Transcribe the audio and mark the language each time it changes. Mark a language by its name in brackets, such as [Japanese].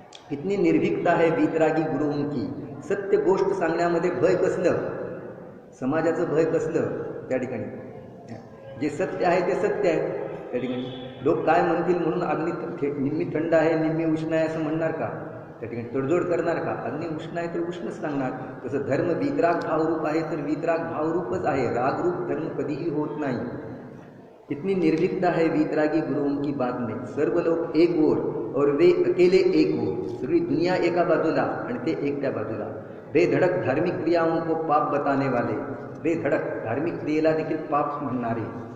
[Hindi] कितनी निर्भीकता है वीतरागी गुरुओं की. [Marathi] सत्य गोष्ट सांगण्यामध्ये भय कसलं, समाजाचं भय कसलं. त्या ठिकाणी जे सत्य आहे ते सत्य आहे. त्या ठिकाणी लोक काय म्हणतील म्हणून अग्नी निम्मी थंड आहे निम्मी उष्ण आहे असं म्हणणार का. त्या ठिकाणी तडजोड करणार का. अग्नी उष्ण आहे तर उष्णच सांगणार. तसं धर्म वीतराग भावरूप आहे तर वीतराग भावरूपच आहे, रागरूप धर्म कधीही होत नाही. [Hindi] कितनी निर्भीकता है वीतरागी गुरुओं की बात में. सर्व लोग एक ओर और वे अकेले एक ओर. [Marathi] सगळी दुनिया एका बाजूला आणि ते एकट्या बाजूला. [Hindi] बेधडक धार्मिक क्रियाओं को पाप बताने वाले. [Marathi] बेधडक धार्मिक क्रियेला देखील पाप म्हणणारे.